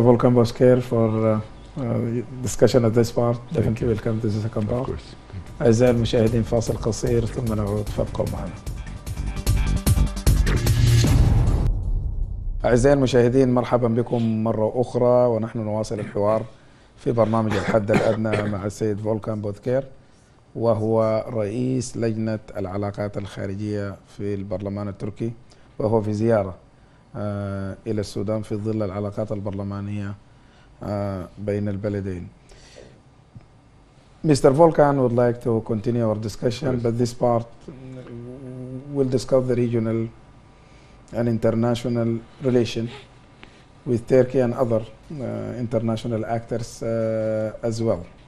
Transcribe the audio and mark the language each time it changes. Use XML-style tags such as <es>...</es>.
<en>Volkan Bozkır, for discussion of this part. Definitely welcome to the second part. Of course.</en> <ar>أعزائي المشاهدين، فاصل قصير ثم نعود، فابقوا معنا. أعزائي المشاهدين، مرحبا بكم مرة أخرى، ونحن نواصل الحوار في برنامج الحد الأدنى مع السيد فولكان بوذكير، وهو رئيس لجنة العلاقات الخارجية في البرلمان التركي، وهو في زيارة إلى السودان في ظل العلاقات البرلمانية بين البلدين.</ar> <en>Mr. Volkan would like to continue our discussion, but this part will discuss the regional and international relation with Turkey and other international actors as well.</en>